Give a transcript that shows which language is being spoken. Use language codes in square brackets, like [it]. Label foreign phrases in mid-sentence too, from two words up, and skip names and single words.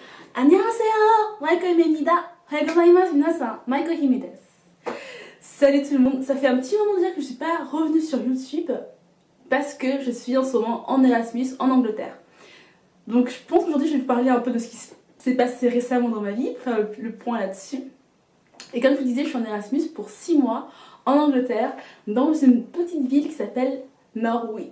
[ko] 안녕하세요, Maiko Himemida. [ja] おはようございます、みなさん。Maiko Hime です. [fr] Salut tout le monde, ça fait un petit moment déjà que je ne suis pas revenue sur YouTube parce que je suis en ce moment en Erasmus en Angleterre. Donc je pense qu'aujourd'hui je vais vous parler un peu de ce qui s'est passé récemment dans ma vie, pour faire le point là-dessus. Et comme je vous disais, je suis en Erasmus pour 6 mois en Angleterre, dans une petite ville qui s'appelle Norwich.